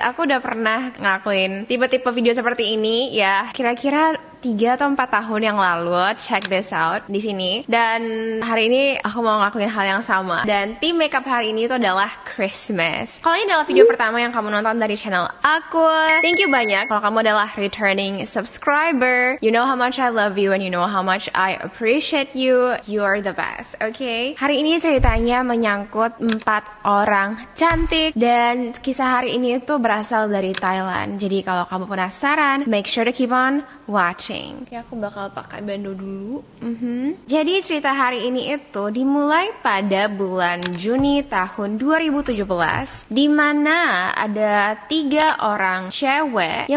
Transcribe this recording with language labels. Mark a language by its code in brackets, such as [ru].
[id] Aku udah pernah ngelakuin tipe-tipe video seperti ini ya. Kira-kira 3 atau 4 tahun yang lalu. [en] Check this out [id] di sini. Dan hari ini aku mau ngelakuin hal yang sama. Dan tim makeup hari ini itu adalah Christmas. Kalau ini adalah video pertama yang kamu nonton dari channel aku, [en] thank you [id] banyak. [en] Kalau kamu adalah returning subscriber, you know how much I love you and you know how much I appreciate you. You're the best, okay? [id] Hari ini ceritanya menyangkut 4 orang cantik dan kisah hari ini itu berasal dari Thailand. Jadi kalau kamu penasaran, [en] make sure to keep on watching. [id] Oke, aku bakal pakai bando dulu. Jadi cerita hari ini itu dimulai pada bulan Juni tahun 2017, di mana ada 3 orang cewek.